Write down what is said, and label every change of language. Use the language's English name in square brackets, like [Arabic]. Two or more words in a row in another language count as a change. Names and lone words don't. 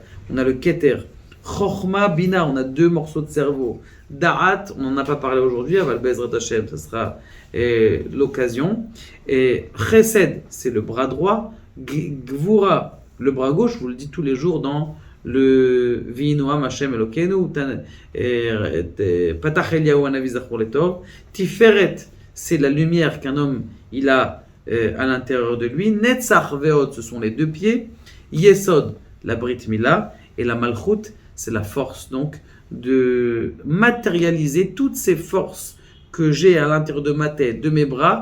[French] On a le Keter, Chochma, Bina, on a 2 morceaux de cerveau. Da'at, on n'en a pas parlé aujourd'hui, [Hebrew] אבל בעזרת השם, [French] ça sera l'occasion. Et Chesed, c'est le bras droit. Gvura, le bras gauche, je vous le dis tous les jours dans le [Hebrew] ונועם השם אלוקינו, פתח אליהו הנביא זכור לטוב. [French] Tiferet, c'est la lumière qu'un homme il a à l'intérieur de lui. [Hebrew] נצח והוד, [French] ce sont les 2 pieds. Yesod, la [Hebrew] ברית מילה. [French] Et la Malchut, c'est la force donc de matérialiser toutes ces forces que j'ai à l'intérieur de ma tête, de mes bras.